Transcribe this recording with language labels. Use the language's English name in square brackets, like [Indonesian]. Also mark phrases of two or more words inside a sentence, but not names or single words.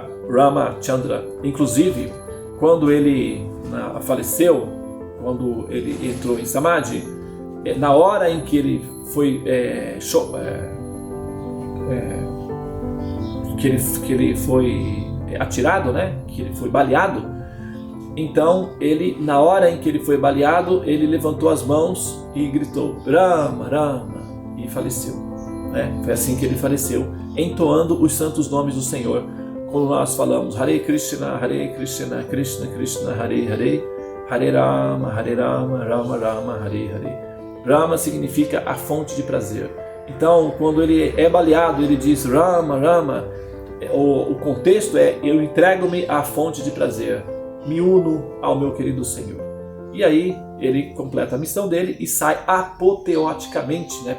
[Portuguese] Inclusive, quando ele faleceu, quando ele entrou em Samadhi, na hora em que ele foi que ele foi atirado, né, que ele foi baleado, então na hora em que ele foi baleado, ele levantou as mãos e gritou Rama, Rama, e faleceu, né? Foi assim que ele faleceu, entoando os santos nomes do Senhor. Quando nós falamos Hare Krishna, Krishna Krishna, Hare Hare, Hare Rama, Rama Rama, Hare Hare. Rama significa a fonte de prazer. Então, quando ele é baleado, ele diz Rama, Rama. O contexto é: eu entrego-me à fonte de prazer, me uno ao meu querido Senhor. E aí ele completa a missão dele e sai apoteoticamente, né?